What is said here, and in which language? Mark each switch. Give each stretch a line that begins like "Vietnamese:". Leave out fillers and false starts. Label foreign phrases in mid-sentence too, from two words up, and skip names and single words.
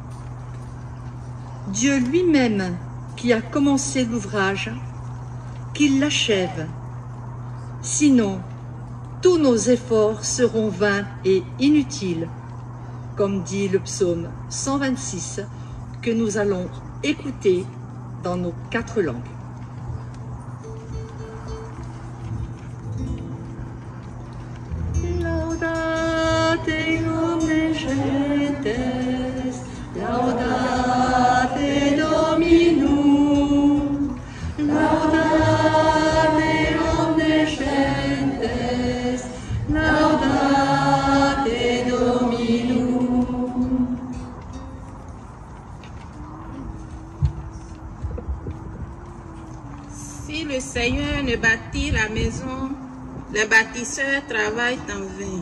French: « Dieu lui-même qui a commencé l'ouvrage, qu'il l'achève. Sinon, tous nos efforts seront vains et inutiles, comme dit le psaume 126 que nous allons écouter dans nos 4 langues.
Latin: Laudate Dominum, laudate omnes gentes, laudate Dominum.
French: Si le Seigneur ne bâtit la maison, les bâtisseurs travaillent en vain.